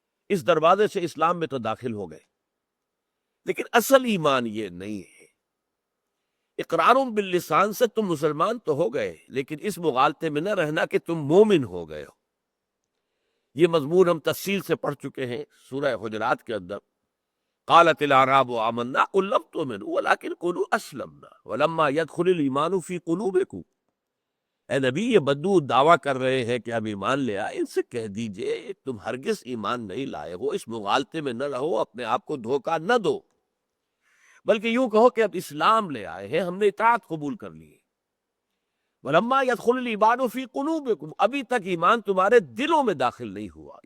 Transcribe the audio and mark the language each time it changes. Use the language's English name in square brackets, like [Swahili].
[Urdu] اس دروازے سے اسلام میں تو داخل ہو گئے، لیکن اصل ایمان یہ نہیں ہے. اقرار باللسان سے تم مسلمان تو ہو گئے، لیکن اس مغالطے میں نہ رہنا کہ تم مومن ہو گئے ہو. یہ مضمون ہم تفصیل سے پڑھ چکے ہیں سورہ حجرات کے اندر. [Arabic] قالت الاعراب آمنا قل لم تؤمنوا ولكن قولوا اسلمنا ولما يدخل الايمان في قلوبكم. [Urdu] اے نبی، یہ بدو دعویٰ کر رہے ہیں کہ ہم ایمان لے آئے، ان سے کہہ دیجئے تم ہرگز ایمان نہیں لائے ہو. اس مغالطے میں نہ رہو، اپنے آپ کو دھوکہ نہ دو، بلکہ یوں کہو کہ اب اسلام لے آئے ہیں، ہم نے اطاعت قبول کر لی ہے. [Arabic] وَلَمَّا يَدْخُلِ الْإِيمَانُ فِي قُلُوبِكُمْ، [Urdu] ابھی تک ایمان تمہارے دلوں میں داخل نہیں ہوا.